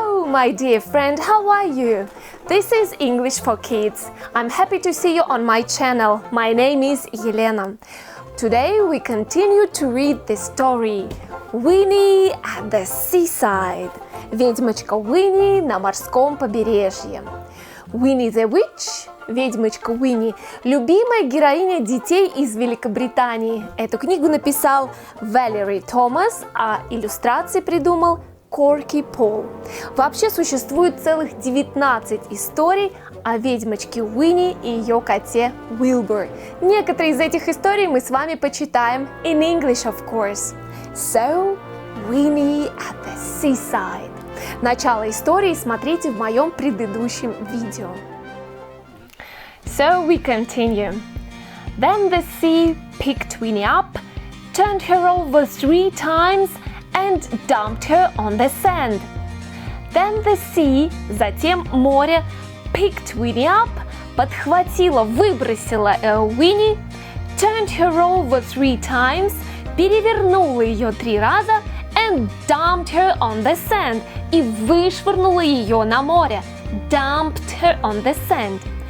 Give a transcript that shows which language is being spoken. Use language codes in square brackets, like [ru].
[en] my dear friend, how are you? This is English for Kids. I'm happy to see you on my channel. My name is Елена. Today we continue to read the story Winnie at the Seaside. [ru] Ведьмочка Winnie на морском побережье. Winnie the Witch, ведьмочка Winnie, любимая героиня детей из Великобритании. Эту книгу написал Valerie Thomas, а иллюстрации придумал Korky Paul. Вообще существует целых 19 историй о ведьмочке Winnie и ее коте Вилбо. Некоторые из этих историй мы с вами почитаем [en] in English, of course. So, Winnie at the Seaside. [ru] Начало истории смотрите в моем предыдущем видео. [en] So we continue. Then the sea picked Winnie up, turned her over 3 times and dumped her on the sand. Then the sea, [ru] затем море, [en] picked Winnie up, [ru] подхватила, выбросила Winnie, [en] turned her over 3 times, [ru] перевернула ее 3 раза, [en] and dumped her on the sand, [ru] и вышвырнула ее на море, [en] dumped her on the sand.